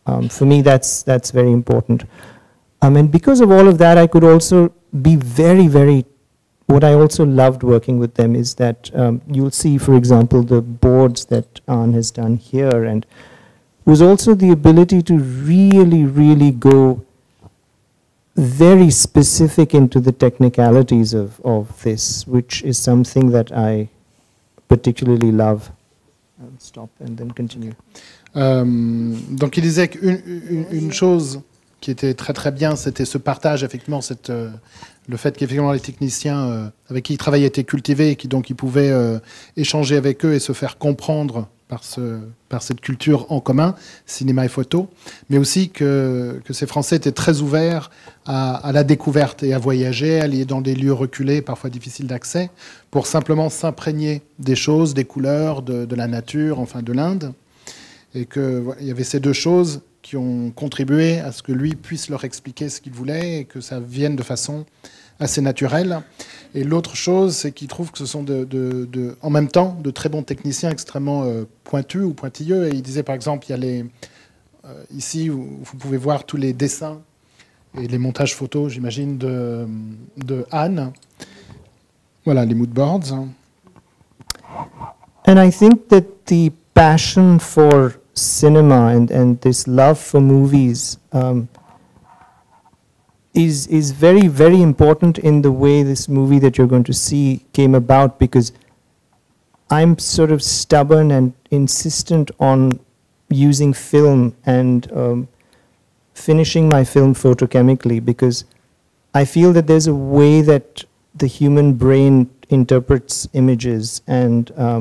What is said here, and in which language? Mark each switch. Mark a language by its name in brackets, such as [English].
[English] For me, that's very important. And because of all of that, I could also be very, very, what I also loved working with them is that you'll see, for example, the boards that Anne has done here, and was also the ability to really, really go very specific into the technicalities of this, which is something that I particularly love. I'll stop and then continue. [French] Donc il disait qu'une chose qui était très très bien, c'était ce partage, effectivement, le fait qu'effectivement les techniciens avec qui il travaillait étaient cultivés et qui donc ils pouvaient échanger avec eux et se faire comprendre par cette culture en commun, cinéma et photo, mais aussi que ces Français étaient très ouverts à la découverte et à voyager, à aller dans des lieux reculés, parfois difficiles d'accès, pour simplement s'imprégner des choses, des couleurs, de la nature, enfin de l'Inde. Et qu'il y avait ces deux choses qui ont contribué à ce que lui puisse leur expliquer ce qu'il voulait et que ça vienne de façon assez naturelle. Et l'autre chose, c'est qu'il trouve que ce sont en même temps de très bons techniciens extrêmement pointus ou pointilleux. Et il disait par exemple, il y a ici, vous pouvez voir tous les dessins et les montages photos, j'imagine, de Anne. Voilà, les moodboards. [English] And I think that the passion for cinema and this love for movies is very, very important in the way this movie that you're going to see came about, because I'm sort of stubborn and insistent on using film and finishing my film photochemically, because I feel that there's a way that the human brain interprets images, and